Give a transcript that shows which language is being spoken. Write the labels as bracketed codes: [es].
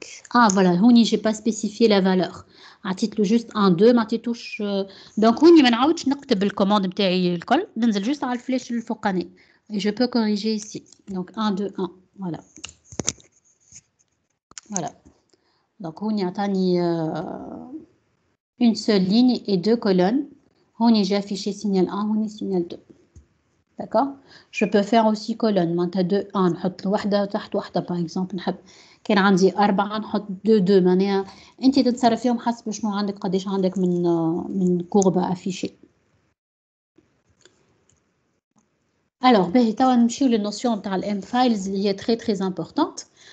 [fr] ah voilà, هوني j'ai pas spécifié la valeur. [ar] عطيت له juste 1 2 ما عطيتوش donc هوني ما نعاودش نكتب الكوماند نتاعي الكل ننزل جوست على الفلاش الفوقاني [fr] et je peux corriger ici. Donc 1 2 1 voilà. Voilà. Donc [ar] هوني عطاني [fr] une seule ligne et 2 colonnes. هوني j'ai affiché signal 1 هوني signal 2. D'accord? Je peux faire aussi colonne. [ar] معناتها 2 1 نحط واحدة تحت واحدة par exemple نحب كان عندي 4 نحط 2 2 معناها انت تتصرف فيهم حسب شنو عندك قداش عندك من كوربة افيشي. Alors باهي توا نمشيو للنوسيون تاع الام فايلز اللي هي [fr] très très importante.